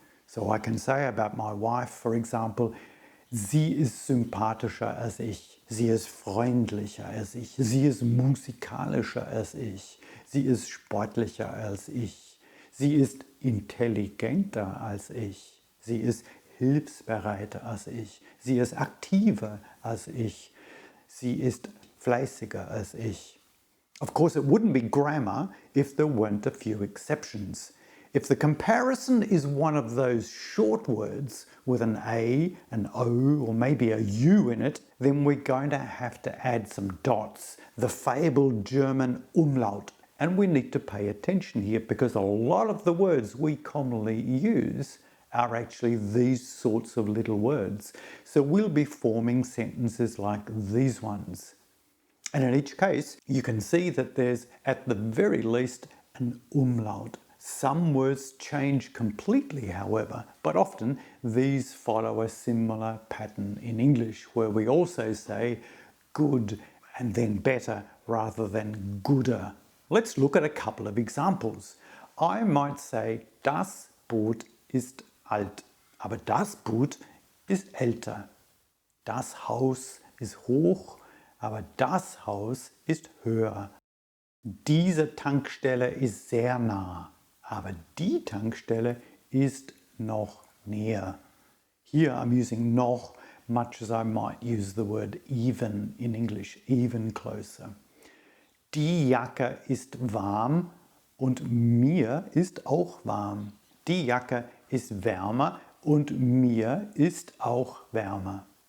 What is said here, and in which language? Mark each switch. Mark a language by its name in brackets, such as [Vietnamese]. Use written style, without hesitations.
[English] So I can say about my wife, for example, [German] sie ist sympathischer als ich, sie ist freundlicher als ich, sie ist musikalischer als ich, sie ist sportlicher als ich, sie ist intelligenter als ich, sie ist hilfsbereiter als ich, sie ist aktiver als ich, sie ist fleißiger als ich. [English] Of course, it wouldn't be grammar if there weren't a few exceptions. If the comparison is one of those short words with an A, an O, or maybe a U in it, then we're going to have to add some dots, the fabled German umlaut. And we need to pay attention here because a lot of the words we commonly use are actually these sorts of little words. So we'll be forming sentences like these ones. And in each case, you can see that there's at the very least an umlaut. Some words change completely, however, but often these follow a similar pattern in English, where we also say good and then better rather than gooder. Let's look at a couple of examples. I might say, [German] das Boot ist alt, aber das Boot ist älter. Das Haus ist hoch, aber das Haus ist höher. Diese Tankstelle ist sehr nah, aber die Tankstelle ist noch näher. [English] Here I'm using noch much as I might use the word even in English, even closer. [German] Die Jacke ist warm und mir ist auch warm. Die Jacke ist wärmer und mir ist auch wärmer.